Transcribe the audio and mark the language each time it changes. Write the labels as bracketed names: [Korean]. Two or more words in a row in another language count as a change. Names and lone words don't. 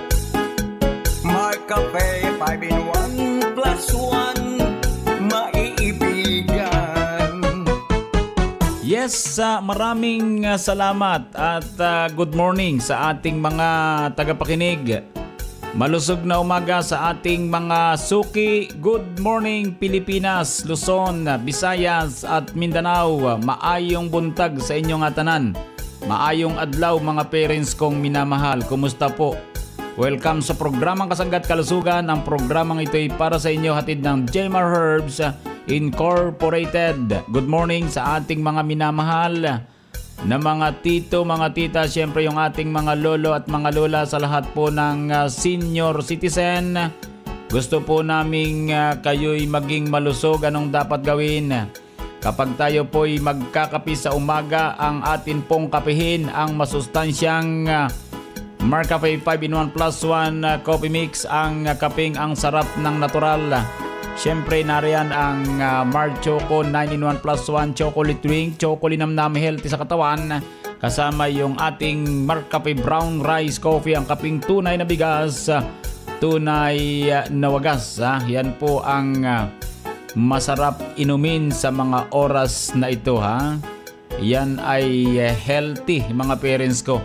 [Filipino] May kape, 5 in 1 plus 1, maiibigan. Yes, maraming salamat at [English] good morning [Filipino] sa ating mga tagapakinig. Malusog na umaga sa ating mga suki. [English] Good morning [Filipino] Pilipinas, Luzon, Visayas at Mindanao. [Cebuano] Maayong buntag sa inyong atanan. Maayong adlaw [Filipino] mga parents kong minamahal. Kumusta po? Welcome sa programang Kasangga at Kalusugan. Ang programang ito ay para sa inyo hatid ng Jmar Herbs Incorporated. [English] Good morning [Filipino] sa ating mga minamahal na mga tito, mga tita, siyempre yung ating mga lolo at mga lola, sa lahat po ng senior citizen. Gusto po naming kayo'y maging malusog. Anong dapat gawin? Kapag tayo po'y magkakape sa umaga, ang atin pong kapehin ang masustansyang Marcafe 5 in 1 plus 1 coffee mix, ang kapeng ang sarap ng natural. Siyempre nariyan ang Mar Choco 9 in 1 plus 1 [English] chocolate drink, [Filipino] chocolinamnam healthy sa katawan. Kasama yung ating Marcafe brown rice coffee, ang kaping tunay na bigas, tunay na wagas. Yan po ang masarap inumin sa mga oras na ito. Yan ay healthy mga parents ko.